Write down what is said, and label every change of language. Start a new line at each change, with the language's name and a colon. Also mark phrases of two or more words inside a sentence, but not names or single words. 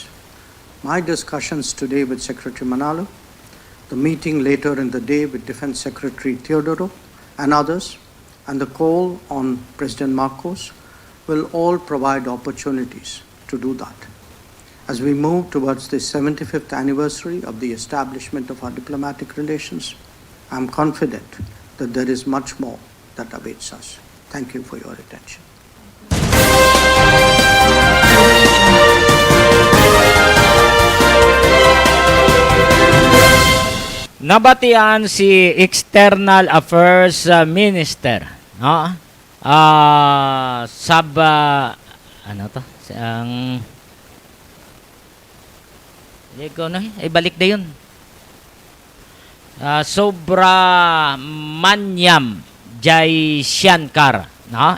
English: My discussions today with Secretary Manalo, the meeting later in the day with Defense Secretary Teodoro and others, and the call on President Marcos will all provide opportunities to do that. As we move towards the 75th anniversary of the establishment of our diplomatic relations, I'm confident that there is much more that awaits us. Thank you for your attention.
Filipino: Nabatian si
English: External Affairs Minister,
Filipino: no? Ano to? Ang balik na yun. Subramanyam Jai Shankar, no?